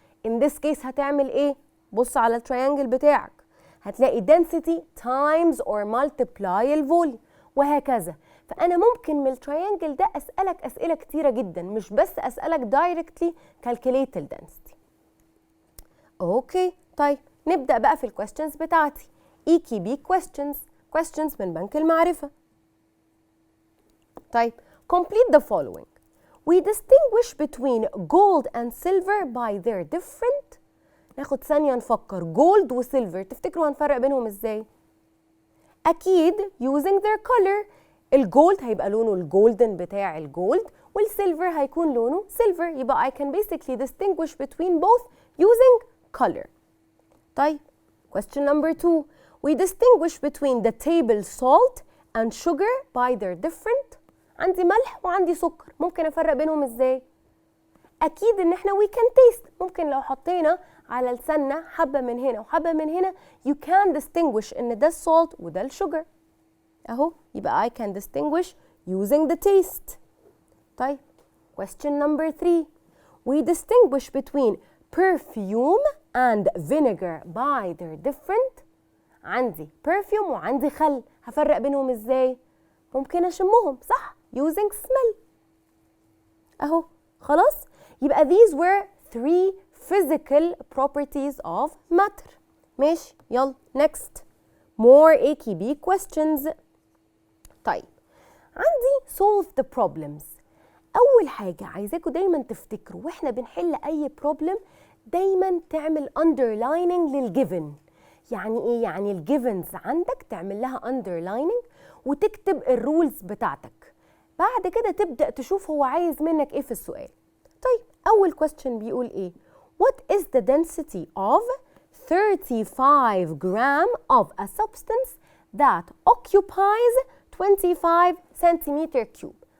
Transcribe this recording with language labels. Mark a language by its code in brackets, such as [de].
[ar] in this case هتعمل ايه؟ بص على التريانجل بتاعك هتلاقي density [en] times or multiply [ar] الفوليوم وهكذا. فانا ممكن من التريانجل ده اسالك اسئله كتيره جدا، مش بس اسالك [en] directly calculate [ar] الدنسيتي. اوكي طيب نبدا بقى في الكويستشنز بتاعتي. EKB questions من بنك المعرفه. [en] طيب complete the following. We distinguish between gold and silver by their different. [ar] ناخد ثانية نفكر، جولد وسيلفر تفتكروا هنفرق بينهم ازاي؟ أكيد [en] using their color. [ar] الجولد هيبقى لونه الجولدن بتاع الجولد، والسيلفر هيكون لونه سيلفر. يبقى [en] I can basically distinguish between both using color. طيب question number 2. We distinguish between the table salt and sugar by their different. [ar] عندي ملح وعندي سكر، ممكن افرق بينهم ازاي؟ اكيد ان احنا [en] we can taste. [ar] ممكن لو حطينا على لساننا حبة من هنا وحبة من هنا [en] you can distinguish [ar] ان ده السولت وده الشوجر اهو. يبقى [en] I can distinguish using the taste. [ar] طيب [en] question number 3. We distinguish between perfume and vinegar by their different. [ar] عندي perfume وعندي خل، هفرق بينهم ازاي؟ ممكن اشمهم صح [en] using smell [ar] اهو. خلاص يبقى [en] these were 3 physical properties of matter. [ar] ماشي يلا [en] next more AKB questions. [ar] طيب عندي [en] solve the problems. [ar] أول حاجة عايزاكم دايما تفتكروا واحنا بنحل أي problem دايما تعمل underlining للجيفن. يعني إيه؟ يعني الجيفنز عندك تعمل لها underlining وتكتب الرولز بتاعتك. بعد كده تبدأ تشوف هو عايز منك إيه في السؤال. طيب أول [en] question [ar] بيقول إيه؟ [en] What is the density of 35 gram of a substance that occupies 25 centimeter cube.